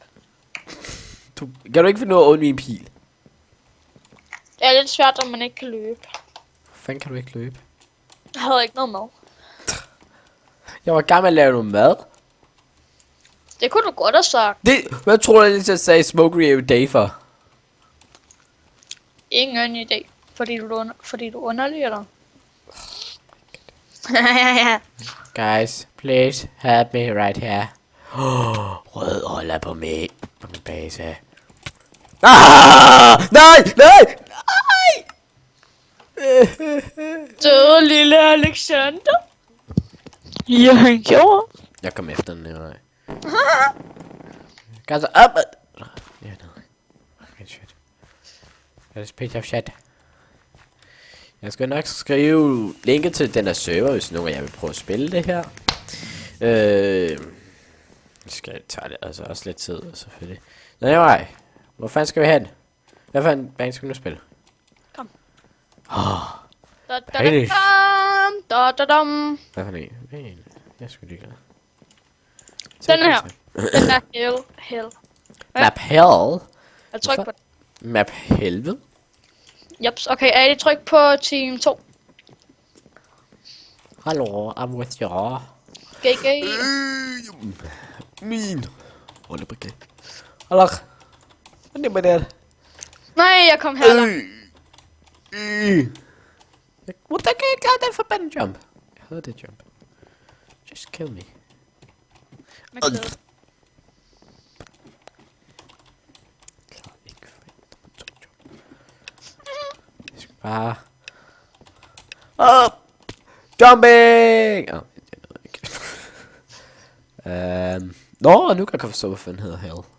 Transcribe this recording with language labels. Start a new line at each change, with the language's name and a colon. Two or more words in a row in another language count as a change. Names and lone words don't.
Danish: Kan du ikke finde ud af at undvige en pil? Det er lidt svært, om man ikke kan løbe. Hvor fanden kan du ikke løbe? Jeg havde ikke noget mad. Jeg var i gang med at lave noget mad. Det kunne du godt have sagt. Hvad tror du, at jeg sagde
English: smoke every day
Danish: for? Ingen idé. Fordi du underliger dig. Ja.
English: Guys, please help me right here.
Danish: Rød holder på min base. Ah! Nej! Døde lille Alexander. Ja, han gjorde. Jeg kom efter den her.
English: Guys, up!
Danish: Ja, nej.
English: Okay, shit. That's page of shit.
Danish: Jeg skal nok skrive linket til den her server, hvis nogen af jer vil prøve at spille det her. Skal tage det altså også lidt tid, selvfølgelig. Nej, hvor fanden skal vi hen? Hvad fanden bane skal vi nu spille? Kom. Hvad for en? Jeg skulle lige glad. Den her. Den er hell.
English: Map hell?
Danish: Jeg trykker på den. Map helvede? Jeps, okay, er det tryk på team 2? Hallo,
English: I'm with you. GG.
Danish: Min. Hold op, okay. Hallo. Hvad er det med det? Nej, jeg kom her langt. Hvordan kan jeg gøre den forbandede jump? Jeg havde det jump.
English: Just kill me.
Danish: Med klæde. Klar ikke for en jump. Jeg skal bare... Jumping! Jeg ved ikke. Nå, nu kan jeg forstå, hvad fanden hedder hell.